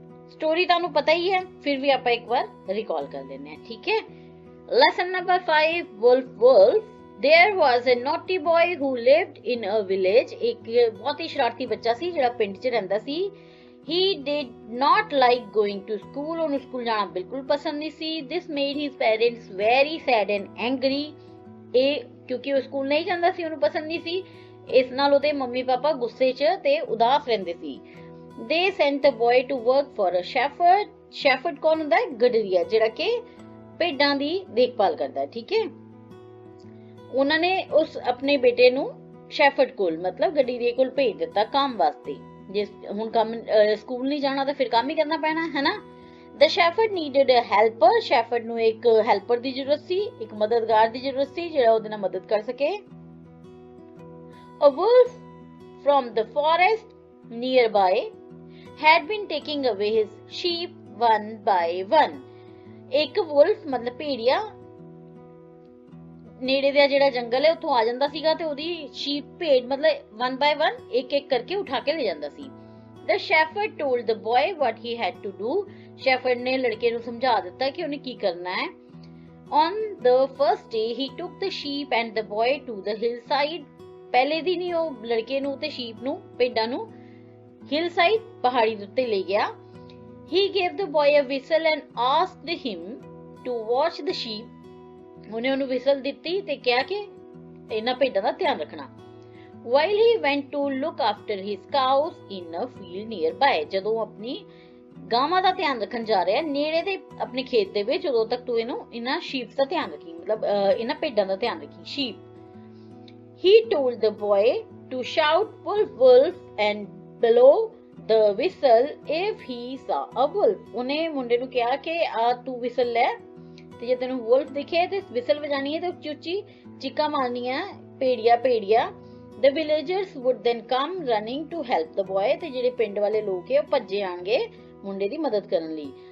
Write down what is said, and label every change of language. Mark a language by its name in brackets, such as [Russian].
[Punjabi] Story तानू पता ही है, फिर भी आप एक बार रिकॉल कर लेने हैं, ठीक है। [English] Lesson number 5, wolf. There was a naughty boy who lived in a village. [Punjabi] एक बहुत ही शरारती बच्चा सी ਜਿਹੜਾ ਪਿੰਡ 'ਚ ਰਹਿੰਦਾ ਸੀ। [English] He did not like going to school. [Punjabi] ਉਹਨੂੰ ਸਕੂਲ ਜਾਣਾ ਬਿਲਕੁਲ ਪਸੰਦ ਨਹੀਂ ਸੀ। [English] This made his parents very sad and angry. [Punjabi] ਇਹ ਕਿਉਂਕਿ ਉਹ ਸਕੂਲ ਨਹੀਂ ਜਾਂਦਾ ਸੀ, ਉਹਨੂੰ ਪਸੰਦ ਨਹੀਂ ਸੀ, ਇਸ ਨਾਲ ਉਹਦੇ ਮੰਮੀ ਪਾਪਾ ਗੁੱਸੇ 'ਚ ਤੇ ਉਦਾਸ ਰਹਿੰਦੇ ਸੀ। [English] They sent the boy to work for a shepherd. [Punjabi] Shepherd ਕੌਣ ਹੁੰਦਾ ਹੈ? ਗਡਰੀਆ, ਜਿਹੜਾ ਕਿ ਭੇਡਾਂ ਦੀ ਦੇਖਭਾਲ ਕਰਦਾ ਹੈ, ਠੀਕ ਹੈ। ਉਹਨਾਂ ਨੇ ਉਸ ਆਪਣੇ ਬੇਟੇ ਨੂੰ ਸ਼ੈਫਰਡ ਕੋਲ ਮਤਲਬ ਗਡਰੀਏ ਕੋਲ ਭੇਜ ਦਿੱਤਾ ਕੰਮ ਵਾਸਤੇ। ਜੇ ਹੁਣ ਕੰਮ ਸਕੂਲ ਨਹੀਂ ਜਾਣਾ ਤਾਂ ਫਿਰ ਕੰਮ ਹੀ ਕਰਨਾ ਪੈਣਾ ਹੈ ਨਾ। [English] The shepherd needed a helper. [Punjabi] shepherd ਨੂੰ ਇੱਕ ਹੈਲਪਰ ਦੀ ਜ਼ਰੂਰਤ ਸੀ, ਇੱਕ ਮਦਦਗਾਰ ਦੀ ਜ਼ਰੂਰਤ ਸੀ ਜਿਹੜਾ ਉਹਦੇ ਨਾਲ ਮਦਦ ਕਰ ਸਕੇ। [English] A wolf from the forest nearby had been taking away his sheep one by one. [Punjabi] ਇੱਕ wolf ਮਤਲਬ ਭੇੜੀਆ ਨੇੜੇ ਦਾ ਜਿਹੜਾ ਜੰਗਲ ਹੈ ਉੱਥੋਂ ਆ ਜਾਂਦਾ ਸੀਗਾ ਤੇ ਉਹਦੀ ਸ਼ੀਪ ਭੇਡ ਮਤਲਬ [English] one by one [Punjabi] ਇੱਕ ਇੱਕ ਕਰਕੇ ਉਠਾ ਕੇ ਲੈ ਜਾਂਦਾ ਸੀ। [English] The shepherd told the boy what he had to do. [Punjabi] Shepherd ने लड़के ਨੂੰ ਸਮਝਾ ਦਿੱਤਾ ਕਿ ਉਹਨੇ ਕੀ ਕਰਨਾ ਹੈ। [English] On the first day he took the sheep and the boy to the hillside. [Punjabi] ਪਹਿਲੇ ਦਿਨ ਹੀ ਉਹ ਲੜਕੇ ਨੂੰ ਤੇ ਸ਼ੀਪ ਨੂੰ ਭੇਡਾਂ ਨੂੰ hillside ਪਹਾੜੀ ਦੇ ਉੱਤੇ ਲੈ ਗਿਆ। [English] He gave the boy a whistle and asked him to watch the sheep. [Punjabi] ਉਹਨੇ ਉਹਨੂੰ whistle ਦਿੱਤੀ ਤੇ ਕਿਹਾ ਕਿ ਇਹਨਾਂ ਭੇਡਾਂ ਦਾ ਧਿਆਨ ਰੱਖਣਾ। [English] While he went to look after his cows in a field nearby. [Punjabi] ਜਦੋਂ ਆਪਣੀ ਗਾਵਾਂ ਦਾ ਧਿਆਨ ਰੱਖਣ ਜਾ ਰਿਹਾ ਨੇੜੇ ਦੇ ਆਪਣੇ ਖੇਤ ਦੇ ਵਿੱਚ, ਉਦੋਂ ਤੱਕ ਤੂੰ ਇਹਨਾਂ ਸ਼ੀਪਸ ਦਾ ਧਿਆਨ ਰੱਖੀ, ਮਤਲਬ ਇਹਨਾਂ ਭੇਡਾਂ ਦਾ ਧਿਆਨ ਰੱਖੀ, sheep. [English] He told the boy to shout wolf wolf and blow the whistle if he saw a wolf. [Punjabi] ਉਹਨੇ ਮੁੰਡੇ ਨੂੰ ਕਿਹਾ ਕਿ ਆ ਤੂੰ ਵਿਸਲ ਲੈ ਤੇ ਜੇ ਤੈਨੂੰ wolf ਦਿਖੇ ਤੇ ਵਿਸਲ ਵਜਾਣੀ ਹੈ ਤੇ ਉੱਚੀ ਉੱਚੀ ਚੀਕਾਂ ਮਾਰਨੀਆਂ, ਭੇੜੀਆ। [English] The villagers would then come running to help the boy. [Punjabi] ਤੇ ਜਿਹੜੇ ਪਿੰਡ ਵਾਲੇ ਲੋਕ ਹੈ ਉਹ ਭੱਜੇ ਆਣਗੇ ਮੁੰਡੇ ਦੀ ਮਦਦ ਕਰਨ ਲਈ।